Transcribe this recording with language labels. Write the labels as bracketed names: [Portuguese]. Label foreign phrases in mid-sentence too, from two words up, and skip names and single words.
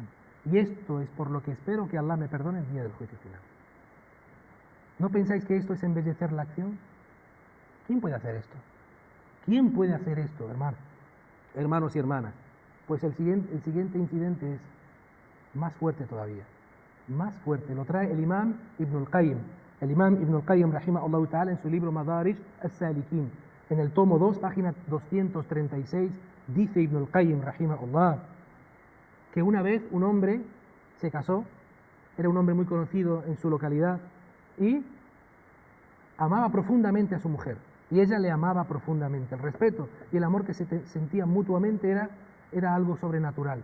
[Spanish] Y esto es por lo que espero que Allah me perdone el día del juicio final. ¿No pensáis que esto es embellecer la acción? ¿Quién puede hacer esto? ¿Quién puede hacer esto, hermanos y hermanas? Pues el siguiente incidente es más fuerte todavía. más fuerte. Lo trae el imam Ibn al-Qayyim. El imam Ibn al-Qayyim, [Arabic] رحمه الله تعالى, [Spanish] en su libro Madarij as-Salikin, en el tomo 2, página 236, dice Ibn al-Qayyim, rahimahullah, que una vez un hombre se casó, era un hombre muy conocido en su localidad, y amaba profundamente a su mujer, y ella le amaba profundamente. El respeto y el amor que se sentían mutuamente era algo sobrenatural.